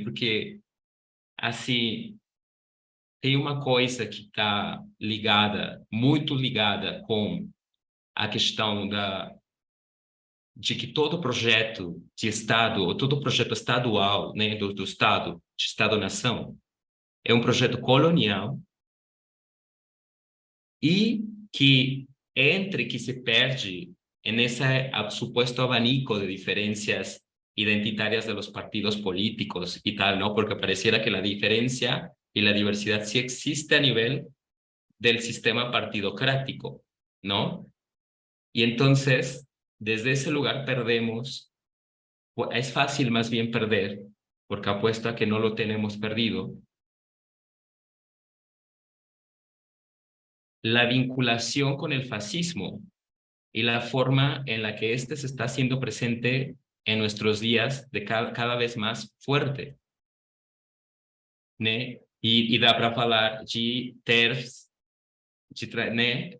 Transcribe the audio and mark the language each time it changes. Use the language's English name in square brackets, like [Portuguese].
[Portuguese] Porque, assim, tem uma coisa que está ligada, muito ligada com a questão de que todo projeto de Estado, ou todo projeto estadual, né, do Estado, de Estado-nação, é um projeto colonial e que entre que se perde [Spanish] en ese supuesto abanico de diferencias identitarias de los partidos políticos y tal, ¿no? Porque pareciera que la diferencia y la diversidad sí existe a nivel del sistema partidocrático, ¿no? Y entonces, desde ese lugar perdemos, es fácil más bien perder, porque apuesto a que no lo tenemos perdido, la vinculación con el fascismo y la forma en la que éste se está haciendo presente en nuestros días de cada vez más fuerte, né? [Portuguese] E dá para falar de TERFs, né?